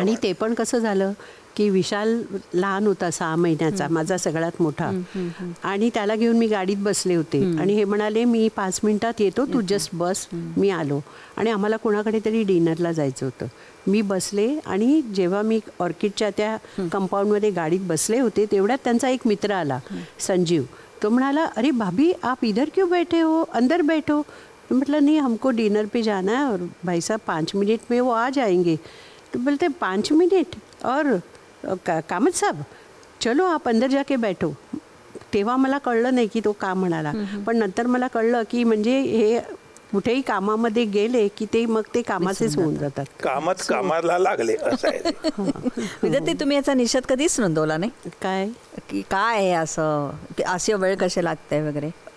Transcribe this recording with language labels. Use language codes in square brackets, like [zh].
[mr] आणि ते पण कसं झालं की विशाल लहान होता, 6 महिन्याचा, माझा सगळ्यात मोठा, आणि त्याला घेऊन मी गाडीत बसले होते, आणि हे म्हणाले मी 5 मिनिटात येतो, तू जस्ट बस. मी आलो, आणि आम्हाला कोणाकडे तरी डिनरला जायचं होतं. मी बसले, आणि जेव्हा मी ऑर्किडच्या त्या कंपाऊंडमध्ये गाडीत बसले होते तेवढ्यात त्यांचा एक मित्र आला, संजीव. तो म्हणाला [hi] अरे भाभी आप इधर क्यों बैठे हो, अंदर बैठो. मतलब नहीं हमको डिनर पे जाना है और भाई साहब 5 मिनट में वो आ जाएंगे. तो बोलते 5 मिनट और कामत साहब चलो आप अंदर जाके बैठो. [mr] तेव्हा मला कळलं नाही की तो का म्हणाला, पण नंतर मला कळलं की म्हणजे हे कुठेही कामामध्ये गेले की ते मग ते कामाचेच होऊन जातात, कामाला लागले असं आहे. विद्यार्थी तुम्ही याचा निषेध कधीच नोंदवला नाही काय की काय आहे असे वेळ कसे लागते वगैरे?